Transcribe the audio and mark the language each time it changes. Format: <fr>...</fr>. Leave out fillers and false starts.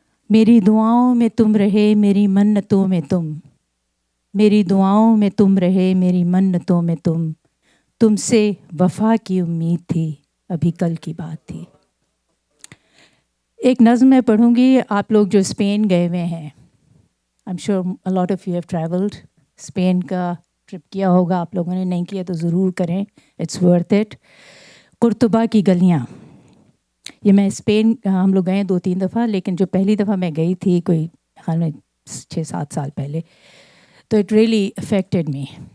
<ur>میری دعاؤں میں تم رہے, میری منتوں میں تم, میری دعاؤں میں تم رہے, میری منتوں میں تم, تم سے وفا کی امید تھی, ابھی کل کی بات تھی. ایک نظم میں پڑھوں گی. آپ لوگ جو اسپین گئے ہوئے ہیں,</ur> <en>I'm sure a lot of you have traveled.</en> <ur>Spain کا ٹرپ کیا ہوگا آپ لوگوں نے, نہیں کیا تو ضرور کریں,</ur> <en>It's worth it.</en> <ur>قرطبہ کی گلیاں. یہ میں اسپین ہم لوگ گئے 2-3 دفعہ, لیکن جو پہلی دفعہ میں گئی تھی کوئی خیال میں 6-7 سال پہلے, تو</ur> <en>It really affected me.</en>